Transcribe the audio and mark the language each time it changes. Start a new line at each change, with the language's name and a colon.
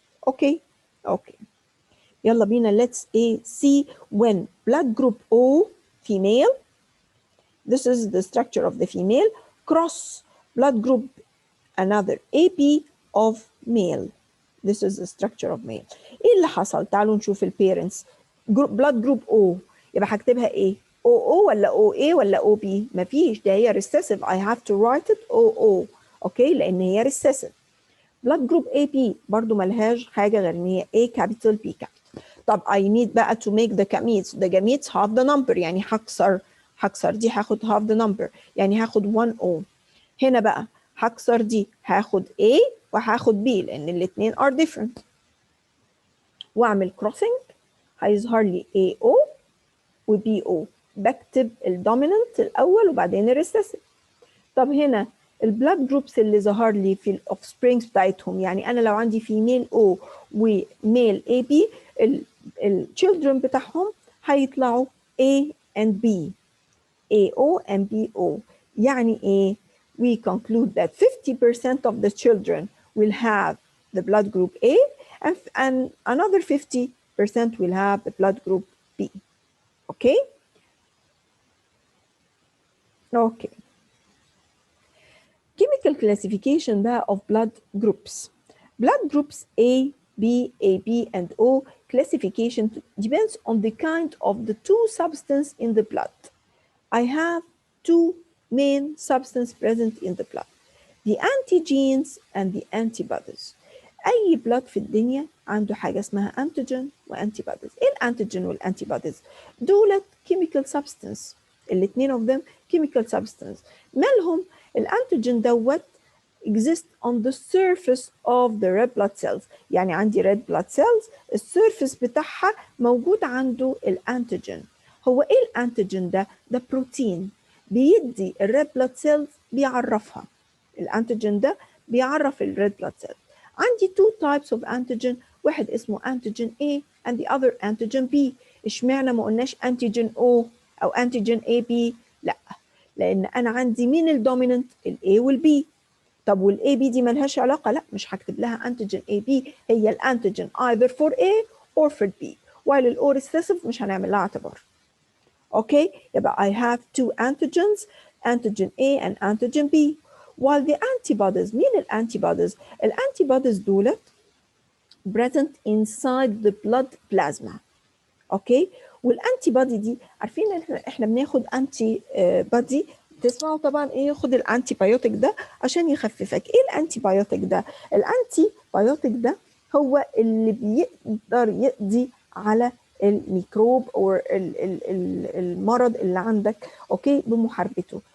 English: Okay, okay.
Arabic: يلا بينا
English: let's see when blood group O female, this is the structure of the female, cross blood group another AB of male. This is the structure of male.
Arabic: ايه اللي حصل؟ تعالوا نشوف البيرنتس. blood group O يبقى هكتبها ايه؟ OO ولا OA ولا OB؟ مفيش، ده هي recessive.
English: I have to write it OO.
Arabic: اوكي لان هي
English: recessive.
Arabic: blood group AB برضو ملهاش حاجه غير ان هي A capital B capital.
English: طب I need بقى to make the gametes. the gametes half the number
Arabic: يعني هكسر دي هاخد
English: half the number
Arabic: يعني هاخد
English: 1O.
Arabic: هنا بقى هكسر دي هاخد A وهاخد B لان الاثنين
English: are different.
Arabic: واعمل crossing هيظهر لي AO و BO. بكتب الدوميننت الاول وبعدين الريسيسيف. طب هنا البلاد جروبس اللي ظهر لي في الاوفسبرينجز بتاعتهم، يعني انا لو عندي فيميل او وميل اي بي التشيلدرن بتاعهم هيطلعوا A and B AO and BO. يعني ايه؟
English: we conclude that 50% of the children will have the blood group A and another 50% will have the blood group B. Okay? Okay. Chemical classification بقى of blood groups. Blood groups A, B, AB, and O classification depends on the kind of the two substances in the blood. I have two main substances present in the blood, the antigens and the antibodies.
Arabic: أي blood في الدنيا عنده حاجة اسمها antigen وantibodies. إيه الانتيجين والantibodies؟ دولت
English: chemical substance. الاثنين of them chemical substance.
Arabic: مالهم؟ الانتيجين دوت
English: exist on the surface of the red blood cells.
Arabic: يعني عندي red blood cells السيرفس بتاعها موجود عنده الانتيجين. هو ايه الانتيجين ده؟ ده بروتين بيدي الريد بلاد سيلز بيعرفها. الانتيجين ده بيعرف الريد بلاد سيلز.
English: عندي two types of antigen،
Arabic: واحد اسمه
English: antigen A and the other antigen B.
Arabic: اشمعنى ما قلناش antigen O او antigen AB؟ لا، لان انا عندي مين الدوميننت؟ الاي والبي. طب والاي بي دي ملهاش علاقه؟ لا، مش هكتب لها انتيجين اي بي، هي الانتيجين
English: either for A or for B.
Arabic: while الاو recessive مش هنعمل لها اعتبار. اوكي يبقى
English: I have two antigens antigen A and antigen B. while the antibodies،
Arabic: مين الانتيبوديز؟ الانتيبوديز دولت
English: present inside the blood plasma.
Arabic: اوكي والانتي بادي دي عارفين احنا بناخد انتي بادي، تسمعوا طبعا ايه، خد الانتي بايوتيك ده عشان يخففك. ايه الانتي بايوتيك ده؟ الانتي بايوتيك ده هو اللي بيقدر يقضي على الميكروب او المرض اللي عندك اوكي بمحاربته.